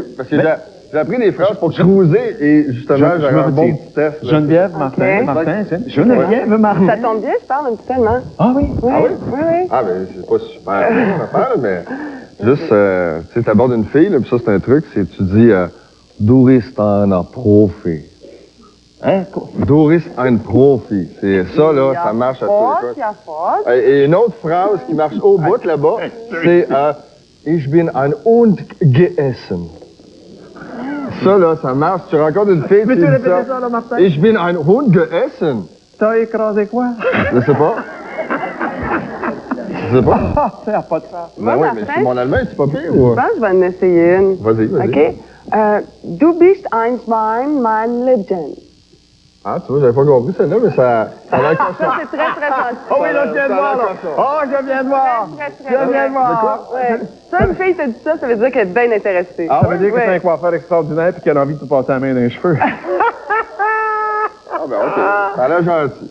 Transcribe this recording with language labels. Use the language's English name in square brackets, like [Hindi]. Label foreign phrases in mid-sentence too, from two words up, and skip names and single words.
[French] Parce que j'ai appris des phrases pour cruiser et justement, j'ai un bon petit test. Geneviève, Martin, Geneviève, Martin. Ça tombe bien, je parle un petit allemand. Ah oui? Oui. Ah oui? Oui. Ah, ben, c'est pas super bien, on en parle, mais juste, tu sais, t'abordes une fille, là, puis ça, c'est un truc, c'est tu dis, [German] du ist ein Profi. [French] Hein? [German] Du ist ein Profi. [French] C'est ça, là, ça marche à tous les cas. Et une autre phrase qui marche au bout, là-bas, c'est, [German] ich bin ein Hund geessen. [French] Ça, là, ça marche. Tu rencontres une fille, tu dis ça, là, Martin? [German] Ich bin ein Hund geessen. [French] T'as écrasé quoi? Je sais pas. Je sais pas. Ah, ça n'a pas de sens. Ben oui, mais mon allemand, c'est pas pire, ou? Je pense que je vais en essayer une. Vas-y. OK? [German] Du bist einmal mein Leben. [French] Ah, tu vois, j'avais pas compris celle-là, mais ça a l'air comme ça. Ça, c'est très, très gentil. Oh oui, là, je viens de voir, là. Oh, je viens de voir. Je viens de voir. Ouais. Ça, une fille t'a dit ça, ça veut dire qu'elle est bien intéressée. Ah, ça veut dire que c'est un coiffeur extraordinaire et qu'elle a envie de te passer la main dans les cheveux. Ah, ben, OK. Ça a l'air gentil.